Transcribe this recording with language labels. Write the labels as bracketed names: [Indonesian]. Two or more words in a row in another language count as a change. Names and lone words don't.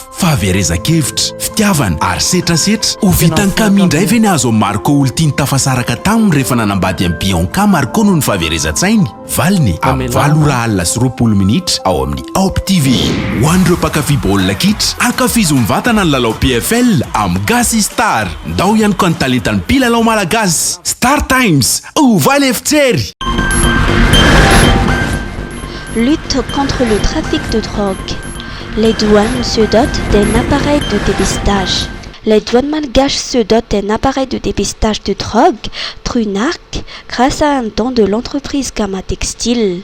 [Malagasy] Fahaverezan-kevitra, fitiavana ary setrasetra ho vitany kamindray ve ny azo Marco Oltiny tafasaraka taminy rehefa nanambady amin'ny Bianca Marco noho ny fahaverezan-tsainy. Valiny amin'ny 7:20 minitra ao amin'ny Op TV. Ho an'ireo mpankafy baolina kitra, ankafizo mivatana ny lalao PFL amin'ny Gasy Star. Ndao ihany koa ny talentan'ny mpilalao malagasy. Star Times, ovaly efitsery. [French] Lutte contre le trafic de drogue. Les douanes se dotent d'un appareil de dépistage. Les douanes malgaches se dotent d'un appareil de dépistage de drogue, Trunarc, grâce à un don de l'entreprise Gamma Textile.